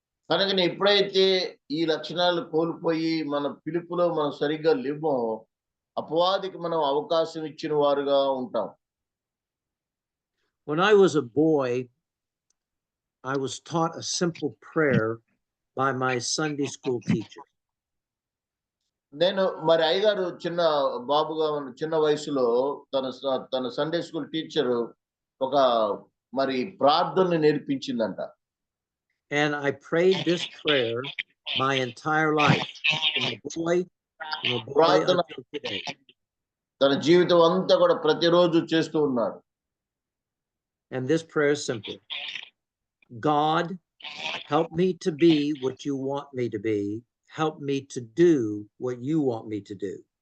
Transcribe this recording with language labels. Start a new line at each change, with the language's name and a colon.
Telugu: కనుక ఎప్పుడైతే ఈ లక్షణాలు కోల్పోయి మన పిలుపులో మనం సరిగ్గా లేమో అపవాదికి మనం అవకాశం ఇచ్చిన వారుగా ఉంటాం.
English: When I was a boy, I was taught a simple prayer by my Sunday school teacher.
Telugu: నేను మరి అయ్యగారు చిన్న బాబుగా చిన్న వయసులో తన సండే స్కూల్ టీచరు ఒక మరి ప్రార్థనని నేర్పించిందంట.
English: And I prayed this prayer my entire life, from a boy
Telugu: ప్రార్థన
English: until today.
Telugu: తన జీవితం అంతా కూడా ప్రతిరోజు చేస్తూ ఉన్నాడు.
English: And this prayer is simple. God, help me to be what you want me to be. Help me to do what you want me to do.